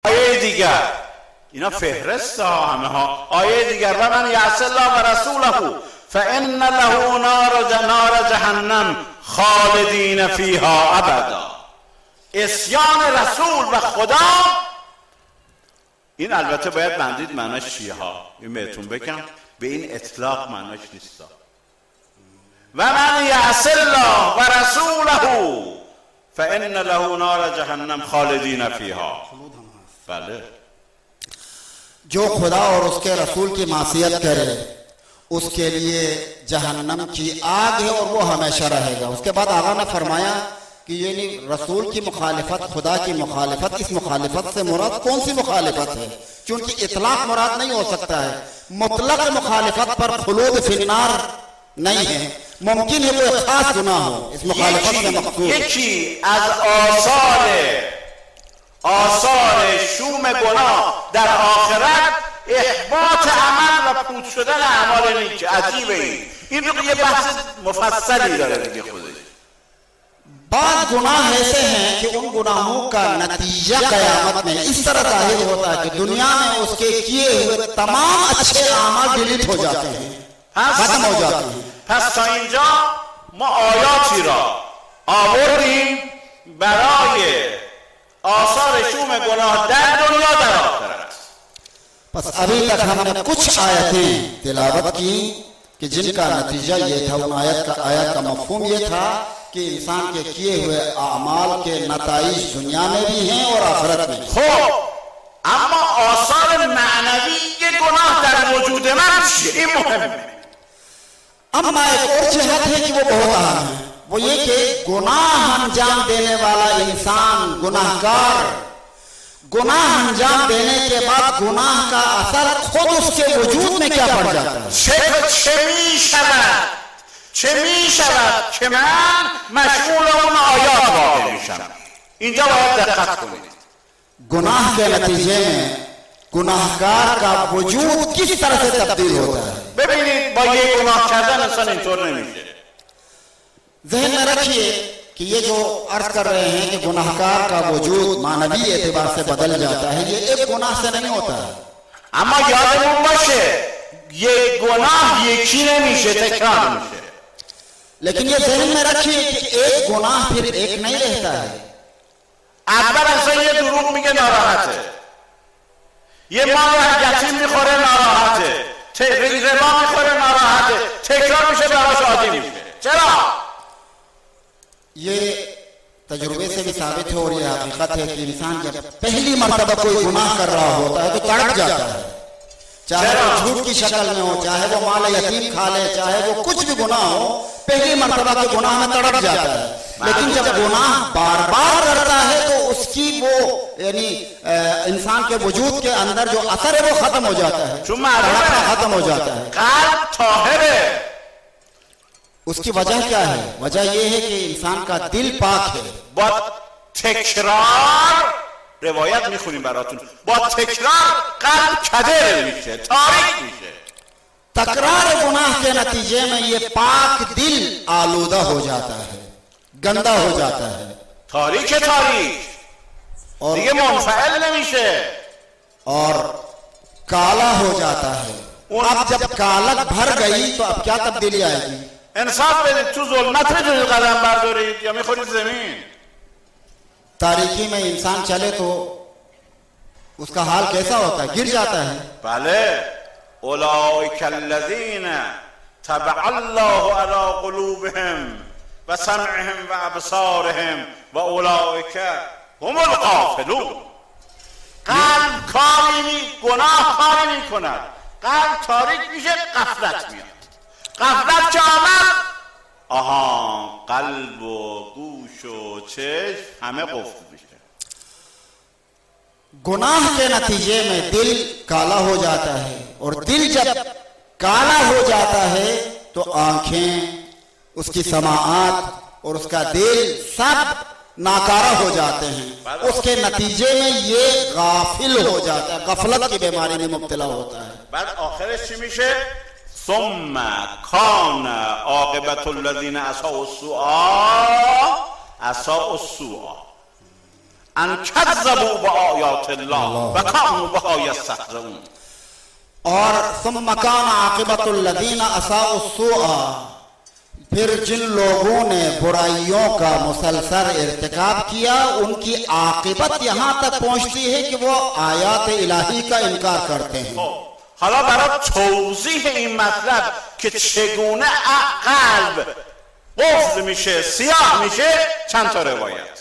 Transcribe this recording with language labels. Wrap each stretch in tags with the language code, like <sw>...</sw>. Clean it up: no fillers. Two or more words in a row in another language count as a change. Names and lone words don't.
<fa>آیه دیگر، اینا فهرست ها همه ها. آیه دیگر</fa> <ar>و من یعص الله و رسوله فان له نار جهنم خالدین فیها ابدا.</ar> <fa>عصیان رسول و خدا، این البته باید بندید معناش چیه ها، این بهتون بگم، به این اطلاق معناش نیستا.</fa> <ar>و من یعص الله و رسوله فان له نار جهنم خالدین فیها.</ar> <fa>بله،</fa> <ur>جو خدا اور اس کے رسول کی معصیت کرے اس کے لیے جہنم کی آگ ہے اور وہ ہمیشہ رہے گا. اس کے بعد آغا نے فرمایا کہ یہ نہیں، رسول کی مخالفت، خدا کی مخالفت، اس مخالفت سے مراد کون سی مخالفت ہے? کیونکہ اطلاق مراد نہیں ہو سکتا ہے۔ مطلق مخالفت پر خلود فی النار نہیں ہے، ممکن ہے وہ خاص گناہ ہو. اس مخالفت سے مقصود</ur> <fa>یکی از آثار شوم گناه در آخرت احباط عمل و پوچ شدن اعمال نیک. عجیبه این رو یه بحث مفصلی داره دیگه خودش.</fa> <ur>بعد گناہ ایسے ہیں کہ ان گناہوں کا نتیجہ قیامت میں اس طرح ظاہر ہوتا ہے کہ دنیا میں اس کے کیے ہوئے تمام اچھے اعمال ڈیلیٹ ہو جاتے ہیں، ختم ہو جاتے ہیں.</ur> <fa>پس تا اینجا ما آیاتی را آوردیم برای آثار شوم گناه در دنیا در آخرت.</fa> <ur>بس ابھی تک ہم نے کچھ آیتیں تلاوت کی کہ جن کا نتیجہ یہ تھا، ان آیت کا مفہوم یہ تھا کہ انسان کے کیے ہوئے اعمال کے نتائج دنیا میں بھی ہیں اور آخرت میں.</ur> <fa>خب اما آثار معنوی گناه در وجود من چیه؟ این مهمه.</fa> <ur>اما ایک اور جہت ہے کہ وہ بہت اہم ہے، وہ یہ کہ گناہ انجام دینے والا انسان، گناہ گار، گناہ انجام دینے کے بعد گناہ کا اثر خود اس کے وجود میں کیا پڑ جاتا ہے.</ur> <fa>چه می شود که من مشغول اون آیات واقع میشم. اینجا باید دقت کنید.</fa> <ur>گناہ کے نتیجے میں گناہ گار کا وجود کس طرح سے تبدیل ہوتا ہے.</ur> <fa>ببینید با یه گناه کردن انسان اینطور نمیشه.</fa> <ur>ذہن میں رکھیے کہ یہ جو عرض کر رہے ہیں کہ گناہ گار کا وجود معنوی اعتبار سے بدل جاتا ہے، یہ ایک گناہ سے نہیں ہوتا ہے.</ur> <fa>اما یادمون باشه</fa> <ur>یہ گناہ</ur> <fa>یکی نمیشه، تکرار میشه.</fa> <ur>لیکن یہ ذہن میں رکھیے کہ ایک گناہ پھر ایک نہیں رہتا ہے.</ur> <fa>اول انسان یه دروغ میگه ناراحته، یه مال یتیم میخوره ناراحته، ربا میخوره ناراحته، تکرار میشه براش عادی میشه. چرا؟</fa> <ur>یہ تجربے سے بھی ثابت ہے اور یہ حقیقت ہے کہ انسان جب پہلی مرتبہ کوئی گناہ کر رہا ہوتا ہے تو تڑپ جاتا ہے، چاہے وہ جھوٹ کی شکل میں ہو، چاہے وہ مال یتیم کھا لے، چاہے وہ کچھ بھی گناہ ہو، پہلی مرتبہ کے گناہ میں تڑپ جاتا ہے. لیکن جب گناہ بار بار کرتا ہے تو اس کی وہ یعنی انسان کے وجود کے اندر جو اثر ہے وہ ختم ہو جاتا ہے، ختم ہو جاتا ہے.</ur> <fa>قلب طاهره.</fa> <ur>اس کی وجہ کیا ہے? وجہ یہ ہے کہ انسان کا دل پاک ہے.</ur> <fa>با تکرار روایت میخونیم براتون، با تکرار قلب کدر میشه، تاریک میشه.</fa> <ur>تکرار گناہ کے نتیجے میں یہ پاک دل آلودہ ہو جاتا ہے، گندا ہو جاتا ہے, गंदा हो जाता है,</ur> <fa>تاریک और دیگه منفعل نمیشه</fa> <ur>اور کالا ہو جاتا ہے. اب جب کالک بھر گئی تو اب کیا تبدیلی آئے گی?</ur> <fa>انصاف بدید، تو ظلمت میتونید قدم بردارید یا میخورید زمین؟</fa> <ur>تاریکی میں انسان چلے تو اس کا حال کیسا ہوتا ہے? گر جاتا ہے.</ur> <fa>بله.</fa> <ar>اولئک الذین طبع الله علی قلوبهم و سمعهم و ابصارهم و اولئک هم الغافلون.</ar> <fa>قلب گناه کاری میکند، قلب تاریک میشه، غفلت میاد. غفلت که آمد، آها، قلب و گوش و چشم همه قفل میشه.</fa> <ur>گناہ کے نتیجے میں دل کالا ہو جاتا ہے اور دل جب کالا ہو جاتا ہے تو آنکھیں، اس کی سماعت اور اس کا دل سب ناکارہ ہو جاتے ہیں. اس کے نتیجے میں یہ غافل ہو جاتا ہے، غفلت کی بیماری میں مبتلا ہوتا ہے.</ur> <fa>بعد آخرش چی میشه؟</fa> <ar>ثم کان عاقبت الذین اساءوا السوء أن كذبوا بآيات الله وكانوا بها يستهزئون. और ثم كان عاقبة الذين أساءوا السوء,</ar> <ur>پھر جن لوگوں نے برائیوں کا مسلسل ارتکاب کیا ان کی عاقبت یہاں تک پہنچتی ہے کہ وہ آیات الٰہی کا انکار کرتے ہیں.</ur> <fa>حالا برای توضیح این مطلب که چگونه قلب قفل میشه، سیاه میشه، چند تا روایت.</fa>